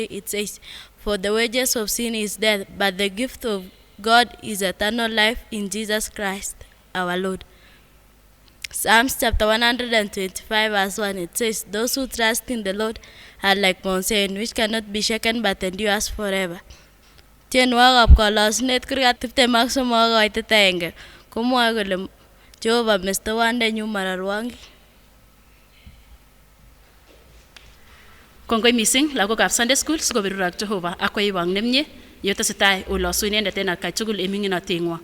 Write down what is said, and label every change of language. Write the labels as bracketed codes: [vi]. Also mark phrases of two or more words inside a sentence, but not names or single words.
[en] It says, for the wages of sin is death, but the gift of God is eternal life in Jesus Christ our Lord. Psalms chapter 125 verse 1. It says, those who trust in the Lord are like Mount Zion, which cannot be shaken but endures forever. [kln] Tienwogikab kalosunet kurgat 23 kokoitet 1 komwoe kole Jehova mestowondenyu mararwongik. Kongoi missing lagokab [en] Sunday school [kln] sikobirur ak Jehova ak koiwang nemie yetesetai olosu inendet en atkai tugul en ming'inoteng'wong.